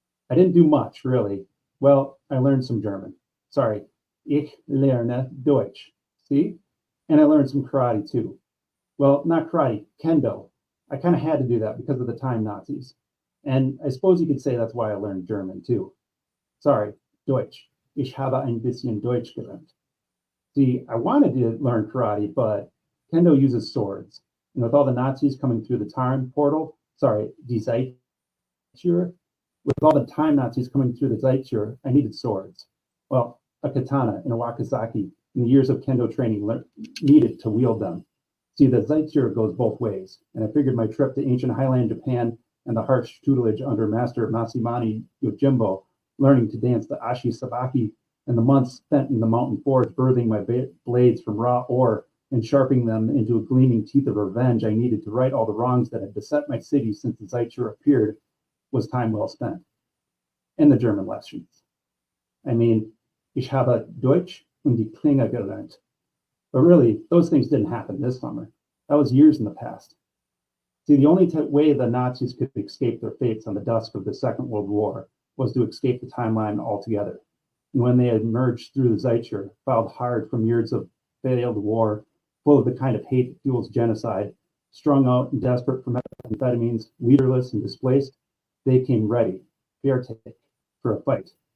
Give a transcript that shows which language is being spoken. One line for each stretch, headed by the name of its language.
English: I didn't do much, really. Well, I learned some German. Sorry.
German: Ich lerne Deutsch.
English: See? And I learned some karate, too. Well, not karate, kendo. I kind of had to do that because of the time Nazis. And I suppose you could say that's why I learned German, too. Sorry, Deutsch.
German: Ich habe ein bisschen Deutsch gelernt.
English: See, I wanted to learn karate, but kendo uses swords. And with all the Nazis coming through the time portal, die Zeittür, with all the time Nazis coming through the Zeittür, I needed swords. Well, a katana and a wakizashi in the years of kendo training needed to wield them. See, the Zeittür goes both ways, and I figured my trip to ancient Highland Japan and the harsh tutelage under Master Masamani Yojimbo, learning to dance the Ashi Sabaki and the months spent in the mountain forest birthing my blades from raw ore and sharpening them into a gleaming teeth of revenge I needed to right all the wrongs that had beset my city since the Zeitschur appeared was time well spent. And the German lessons. I mean,
German: ich habe Deutsch und die Klinge gelernt.
English: But really, those things didn't happen this summer. That was years in the past. See, the only way the Nazis could escape their fates on the dusk of the Second World War was to escape the timeline altogether. And when they had emerged through the Zeitschur, filed hard from years of failed war, full of the kind of hate that fuels genocide, strung out and desperate for methamphetamines, leaderless and displaced, they came ready, fertig, for a fight.